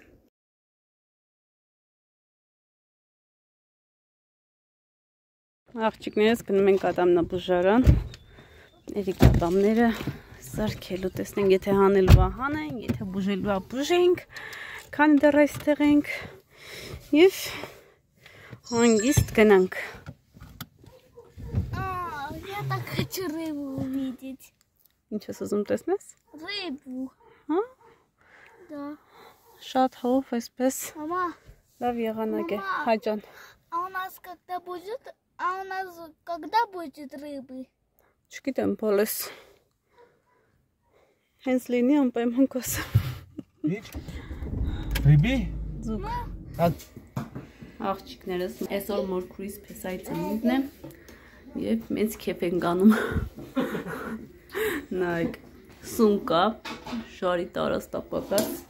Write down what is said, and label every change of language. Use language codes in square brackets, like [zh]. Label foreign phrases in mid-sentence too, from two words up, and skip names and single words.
[hy] Աղջիկներս գնում ենք ատամնաբուժարան։ Երեք ատամները սարքելու, տեսնենք, եթե հանելու հանենք, եթե բուժելու բուժենք, քանի դեռ այստեղ ենք եւ հանգիստ գնանք։ [ru] Я так хочу рыбу увидеть. [hy] Ինչ ես ուզում տեսնես? [ru] Рыбу. [hy] Հա? [ru] Да. [hy] Շատ հով այսպես։ [ru] Мама. [hy] Լավ եղանակ է, Հաջան։ [ru] А у нас когда будет рыбы? [hy] Չգիտեմ, բոլես։ Հենց լինի անպայման կասեմ։ Ինչ? Ռիբի? Ձուկ։ Աղջիկներս, այսօր մորքուրիս փեսայի ծնունդն է եւ մեծ քեֆ ենք անում։ Նայեք, սուն կա, շարի տարաստապակած։